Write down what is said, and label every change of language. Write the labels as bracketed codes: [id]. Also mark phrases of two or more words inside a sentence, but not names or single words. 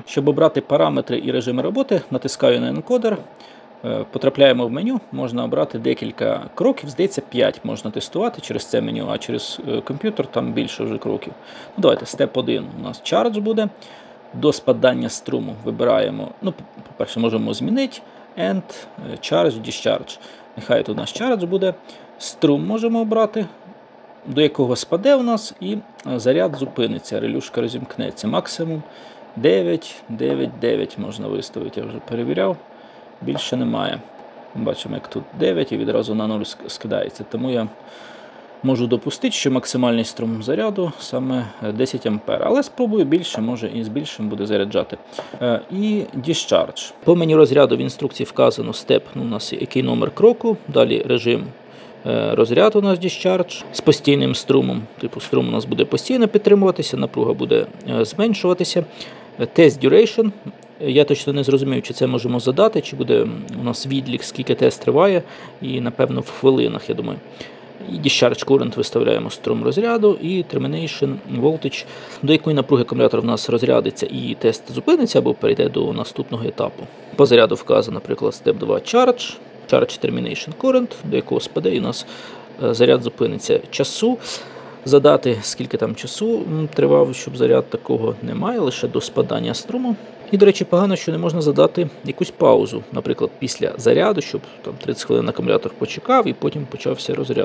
[uk] Щоб обрати параметри і режими роботи, натискаю на енкодер, потрапляємо в меню, можна обрати декілька кроків, здається 5 можна тестувати через це меню, а через комп'ютер там більше вже кроків. Давайте, степ 1 у нас charge буде, до спадання струму вибираємо, по-перше, можемо змінити [en] end, charge, discharge. [uk] Нехай тут у нас charge буде, струм можемо обрати, до якого спаде у нас, і заряд зупиниться, релюшка розімкнеться. Максимум 9, 9, 9 можна виставити, я вже перевіряв, більше немає. Бачимо, як тут 9 і відразу на 0 скидається. Тому я можу допустити, що максимальний струм заряду саме 10 А. Але спробую більше, може і з більшим буде заряджати. І discharge. По меню розряду в інструкції вказано степ, у нас який номер кроку, далі режим розряд у нас discharge з постійним струмом. Типу струм у нас буде постійно підтримуватися, напруга буде зменшуватися. [en] Test duration. [uk] Я точно не зрозумів, чи це можемо задати, чи буде у нас відлік, скільки тест триває, і напевно в хвилинах, я думаю. І [en] discharge current [uk] виставляємо струм розряду, і [en] termination voltage, [uk] до якої напруги акумулятор в нас розрядиться і тест зупиниться або перейде до наступного етапу. По заряду вказано, наприклад, [en] step 2 charge termination current, [uk] до якого спаде, і у нас заряд зупиниться. Часу задати, скільки там часу тривав, щоб заряд такого немає, лише до спадання струму. І, до речі, погано, що не можна задати якусь паузу, наприклад, після заряду, щоб там 30 хвилин акумулятор почекав і потім почався розряд.